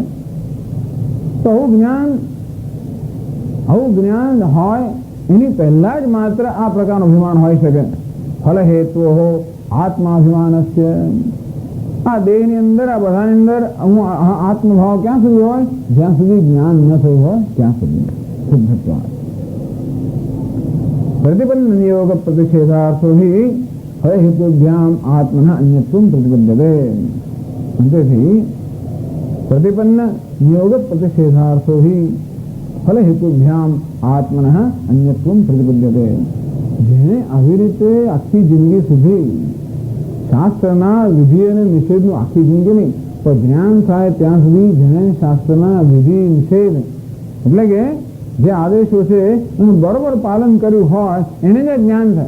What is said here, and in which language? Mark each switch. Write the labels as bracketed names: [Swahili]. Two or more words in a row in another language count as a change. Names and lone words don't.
[Gujarati] તો આવું જ્ઞાન હોય એની પહેલા જ માત્ર આ પ્રકારનું અભિમાન હોઈ શકે। [Sanskrit] ફલ હેતુ આત્માભિમાનસ્ય। [Gujarati] આ દેહની અંદર આ બધાની અંદર આત્મભાવ ક્યાં સુધી હોય? જ્યાં સુધી જ્ઞાન ન થયું હોય ત્યાં સુધી સિદ્ધત્વાत्। [Sanskrit] प्रतिपन्न नियोग प्रतिषेधार्थो हि फल हेतुभ्याम आत्मनः अन्यत्वं प्रतिपद्यते। अंतेથી प्रतिपन्न नियोग प्रतिषेधार्थो हि फल हेतुभ्याम आत्मनः अन्यत्वं प्रतिपद्यते। [Gujarati] જેને આવી રીતે આખી જિંદગી સુધી શાસ્ત્રના વિધિ અને નિષેધનું આખી જિંદગી નહીં પણ જ્ઞાન થાય ત્યાં સુધી જેને શાસ્ત્રના વિધિ નિષેધ એટલે કે જે આદેશો છે એનું બરોબર પાલન કર્યું હોય એને જે જ્ઞાન થાય।